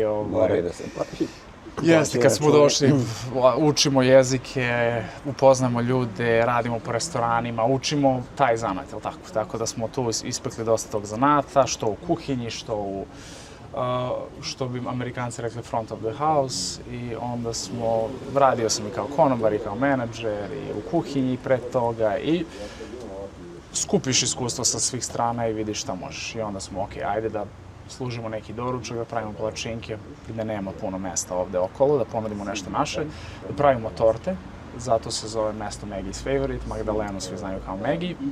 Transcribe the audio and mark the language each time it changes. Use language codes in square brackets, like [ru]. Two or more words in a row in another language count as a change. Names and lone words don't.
[sr] Moraju da se plati. Jeste, kad smo došli, učimo jezike, upoznamo ljude, radimo po restoranima, učimo taj zanat, jel tako? Tako da smo tu ispekli dosta tog zanata, što u kuhinji, što bi Amerikanci rekli [en] front of the house, [sr] i onda radio sam i kao konobar i kao menadžer i u kuhinji pre toga i skupiš iskustvo sa svih strana i vidiš šta možeš. I onda smo, ajde da služimo neki doručak, da pravimo palačinke gde nema puno mesta ovde okolo, da ponudimo nešto naše, da pravimo torte, zato se zove mesto Maggie's Favorite, Magdalenu svi znaju kao Maggie.